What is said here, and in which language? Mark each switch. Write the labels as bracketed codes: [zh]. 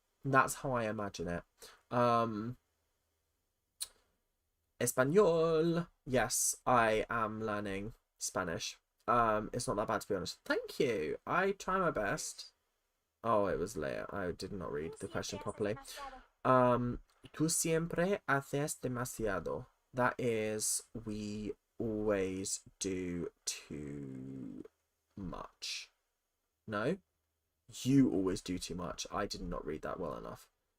[en] That's how I imagine it. Espanol. Yes, I am learning Spanish. It's not that bad, to be honest. Thank you. I try my best. Oh, it was late. I did not read the question properly. [es] Tú siempre haces demasiado. [en] That is, we always do too much. No? You always do too much. I did not read that well enough.